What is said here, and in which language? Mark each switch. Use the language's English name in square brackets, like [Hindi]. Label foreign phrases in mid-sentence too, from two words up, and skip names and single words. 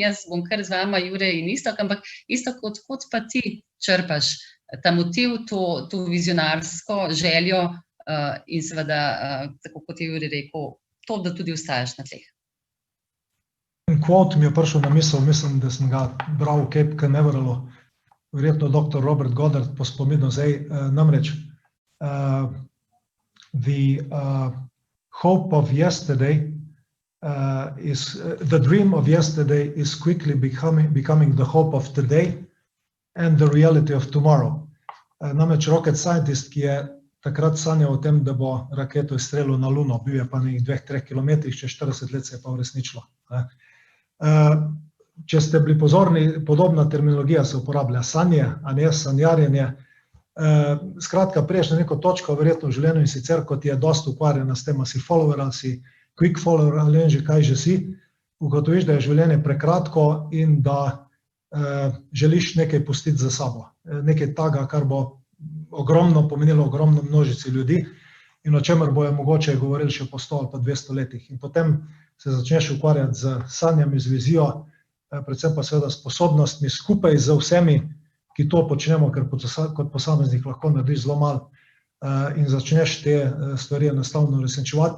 [Slovenian] Jaz bom kar z vama, Jure in Iztok, ampak Iztok, odkot pa ti črpaš ta motiv, to vizionarsko željo in seveda, tako kot je Jure rekel, to, da tudi ostajaš na tleh. En kvot mi je prišel na misel, mislim, da sem ga bral v Cape Canaverallu, verjetno dr. Robert Goddard po spominu zdaj, namreč [English] the hope of yesterday the dream of yesterday is quickly becoming the hope of today and the reality of tomorrow. [Slovenian] Namreč [English] rocket scientist, [Slovenian] ki je takrat sanjal o tem, da bo raketo izstrelil na Luno, bil je pa na 2-3 kilometrih, čez 40 let se je pa uresničilo. Če ste bili pozorni, podobna terminologija se uporablja, sanje, a ne sanjarjenje. Skratka, priješ na neko točko verjetno v življenju in sicer, kot je dosti ukvarjena s tem, si follower, si [English] quick follower [Slovenian] ali že kaj že si, ugotoviš, da je življenje prekratko in da želiš nekaj pustiti za sabo. Nekaj taga, kar bo ogromno pomenilo ogromno množici ljudi in o čemer bojo mogoče govorili še po 100 ali pa 200 letih. In potem se začneš ukvarjati z sanjami, z vizijo, predvsem pa seveda sposobnostmi skupaj z vsemi, ki to počnemo, ker kot posameznik lahko narediš zelo malo in začneš te stvari enostavno uresničevati.